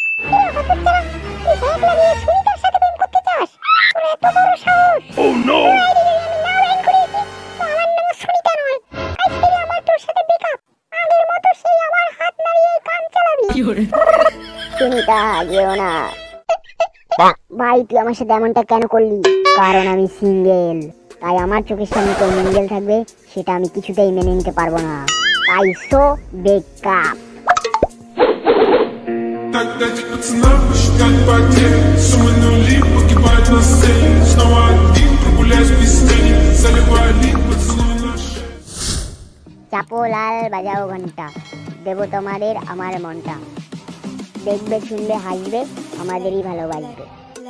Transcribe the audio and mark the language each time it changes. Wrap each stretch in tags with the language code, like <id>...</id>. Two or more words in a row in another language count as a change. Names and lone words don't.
<bn>সুনিতা, যেও না। ভাই তুই আমার সাথে এমনটা কেন করলি? কারণ আমি সিঙ্গেল, তাই আমার চোখের সামনে কেউ মিঙ্গেল থাকবে সেটা আমি কিছুতেই মেনে নিতে পারবো না।</bn> <en>তাই so break up.</en> <ru>Тогда эти пацаны посчитали потери. Суммы нули погибают на сцене. Снова один прогуляюсь без тени. Заливаю лик, поцелуй на шее.</ru> <bn>চাপো লাল, বাজাও ঘন্টা, দেব তোমাদের আমার মনটা। দেখবে, শুনবে, হাসবে, আমাদেরই ভালোবাসবে।</bn>